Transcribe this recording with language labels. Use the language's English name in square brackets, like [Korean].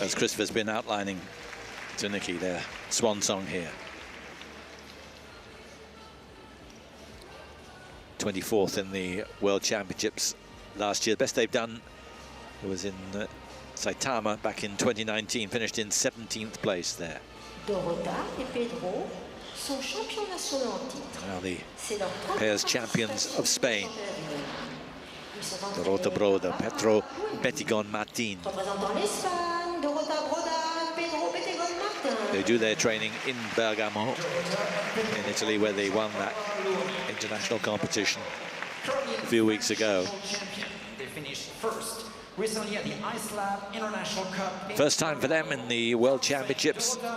[English] as Christopher's been outlining to Nikki, their swan song here. 24th in the World Championships last year. The best they've done was in Saitama back in 2019, finished in 17th place there. [French] Dorota et Pedro sont champions nationaux en titre. [English] Now the [French] C'est leur [English] pairs champions of Spain. Dorota Broda, Petro Betigon Martin. [French] Représentant l'Espagne, Dorota Broda, Pedro Betigon Martin. [English] They do their training in Bergamo, in Italy, where they won that international competition a few weeks ago. They finished 1st recently at the Ice Lab International Cup. First time for them in the World Championships.